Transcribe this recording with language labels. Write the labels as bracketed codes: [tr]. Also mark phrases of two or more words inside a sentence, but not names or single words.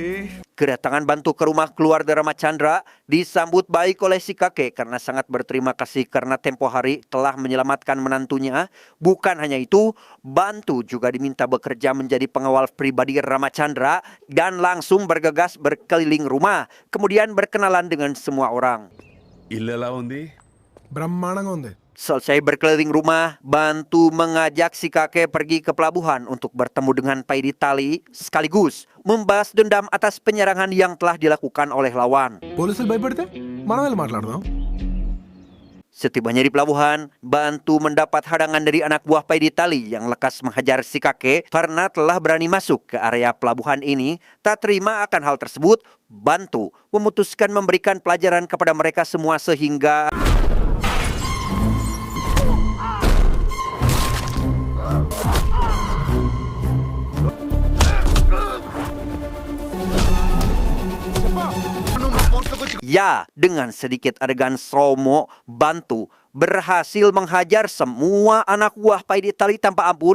[id] Kedatangan Bantu ke rumah keluarga Rama Chandra disambut baik oleh si kakek karena sangat berterima kasih karena tempo hari telah menyelamatkan menantunya. Bukan hanya itu, Bantu juga diminta bekerja menjadi pengawal pribadi Rama Chandra dan langsung bergegas berkeliling rumah, kemudian berkenalan dengan semua orang. [te] ఇల్లు ఎలా ఉంది? బ్రహ్మాండంగా ఉంది. [id] Selesai berkeliling rumah, Bantu mengajak si kakek pergi ke pelabuhan untuk bertemu dengan Paidi Tali sekaligus membahas dendam atas penyerangan yang telah dilakukan oleh lawan. [te] పోలీసులు భయపడితే మనం వెళ్ళి మాట్లాడదాం. [id] Setibanya di pelabuhan, Bantu mendapat hadangan dari anak buah Paidi Tali yang lekas menghajar si kakek karena telah berani masuk ke area pelabuhan ini. Tak terima akan hal tersebut, Bantu memutuskan memberikan pelajaran kepada mereka semua sehingga ya, dengan sedikit adegan slow-mo, Bantu berhasil menghajar semua anak buah Paidi Tali tanpa ampun.